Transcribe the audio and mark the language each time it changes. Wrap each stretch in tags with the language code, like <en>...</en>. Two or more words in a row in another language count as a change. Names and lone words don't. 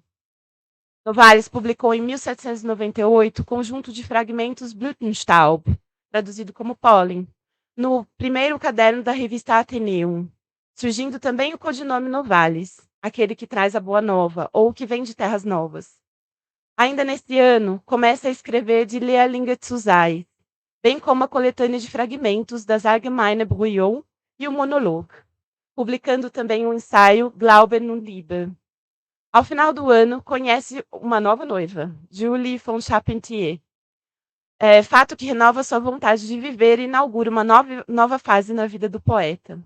<pt>Novalis publicou em 1798 o conjunto de fragmentos Blütenstaub, traduzido como pólen, no primeiro caderno da revista Atheneum, surgindo também o codinome Novalis, aquele que traz a boa nova, ou que vem de terras novas. Ainda neste ano, começa a escrever de Leerlinge zu sein, bem como a coletânea de fragmentos das Allgemeine Brouillon e o Monolog, publicando também o ensaio Glauben und Liebe. Ao final do ano, conhece uma nova noiva, Julie von Charpentier, fato que renova sua vontade de viver e inaugura uma nova fase na vida do poeta.</pt>